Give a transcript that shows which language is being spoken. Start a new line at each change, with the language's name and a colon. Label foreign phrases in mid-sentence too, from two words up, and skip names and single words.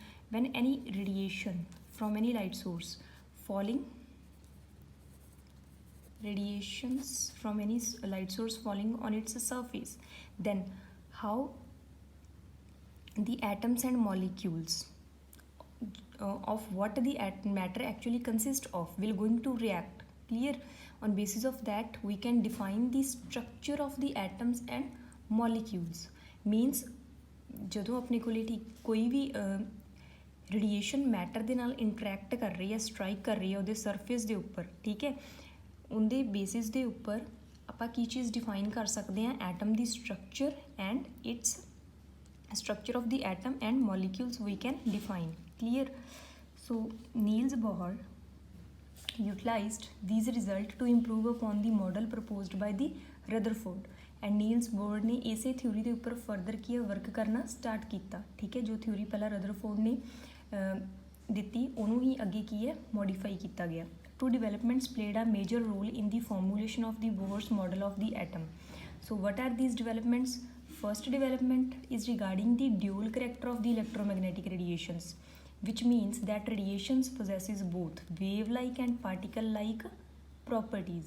English: When any radiation from any light source falling, radiations from any light source falling on its surface, then how the atoms and molecules of what the matter actually consists of will going to react. Clear? On basis of that we can define the structure of the atoms and molecules.
Punjabi: Means ਜਦੋਂ ਆਪਣੇ ਕੋਲੇ ਕੋਈ ਵੀ ਰੇਡੀਏਸ਼ਨ ਮੈਟਰ ਦੇ ਨਾਲ ਇੰਟਰੈਕਟ ਕਰ ਰਹੀ ਹੈ, ਸਟਰਾਈਕ ਕਰ ਰਹੀ ਹੈ ਉਹਦੇ ਸਰਫੇਸ ਦੇ ਉੱਪਰ, ਠੀਕ ਹੈ, ਉਹਦੇ ਬੇਸਿਸ ਦੇ ਉੱਪਰ ਆਪਾਂ ਕੀ ਚੀਜ਼ ਡਿਫਾਈਨ ਕਰ ਸਕਦੇ ਹਾਂ, ਐਟਮ ਦੀ
English: structure and its structure of the atom and molecules we can define. Clear? So Niels Bohr utilized these results to improve upon the model proposed by the Rutherford.
Hindi: एंड नील्स बोर ने इसे थ्योरी के उपर फर्दर किया वर्क करना स्टार्ट किया. ठीक है, जो थ्योरी पहला रदरफोर्ड ने दिती उन्होंने ही अगे की है मॉडिफाई किया गया.
English: two developments played a major role in the formulation of the Bohr's model of the atom. So what are these developments? First development is regarding the dual character of the electromagnetic radiations, which means that radiations possesses both wave-like and particle-like properties.